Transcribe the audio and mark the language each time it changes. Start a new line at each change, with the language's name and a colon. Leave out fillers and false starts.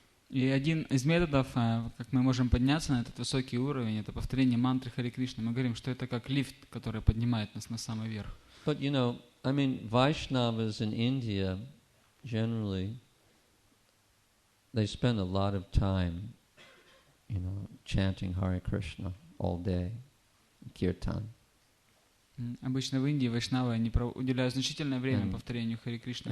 Russian: И один из методов, как мы можем подняться на этот высокий уровень, это повторение мантры Харе Кришна. Мы говорим, что это как лифт, который поднимает нас на самый верх.
English: But Vaishnavas in India, generally, they spend a lot of time, chanting Hare Krishna all day, kirtan.
Russian: Обычно в Индии вайшнавы они уделяют значительное время повторению Харе Кришны.